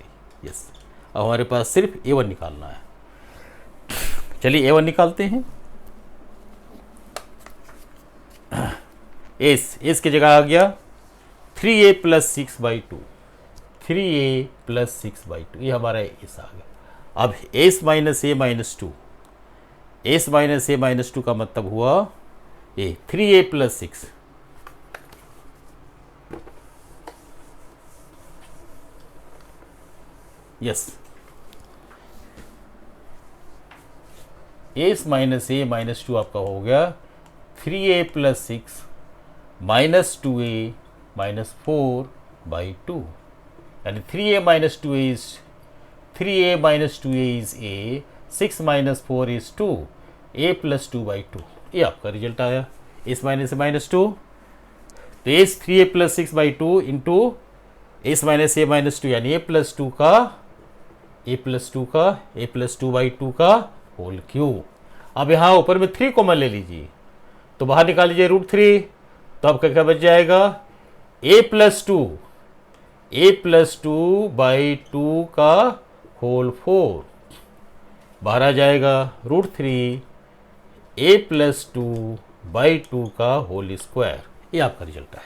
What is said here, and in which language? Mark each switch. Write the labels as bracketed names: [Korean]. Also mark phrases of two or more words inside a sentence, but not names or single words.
[Hindi] यस, अब हमारे पास सिर्फ a1 निकालना है। चलिए a1 निकालते हैं। एस की जगह आ गया 3a + 6/2, 3a + 6/2, ये हमारा एस आ गया। अब s - a - 2, s - a - 2 का मतलब हुआ ये 3a + 6, यस, s - a - 2 आपका हो गया 3a + 6 - 2a - 4/2, यानी [English] 3a - 2a is 3a - 2a is a, 6 - 4 is 2, [Hindi] a + 2/2, ये आपका रिजल्ट आया। s - a - 2, तो s 3a + 6/2 इंटू s - a - 2, यानी a + 2 का a + 2/2 का [English] whole cube. [Hindi] अब यहाँ ऊपर में 3 कॉमन ले लीजिए, तो बाहर निकाल लीजिए √3, तो आपका क्या बच जाएगा, a + 2/2 का [English] whole 4, [Hindi] बाहर आ जाएगा √3 a + 2/2 का [English] whole square, [Hindi] ये आपका रिजल्ट है।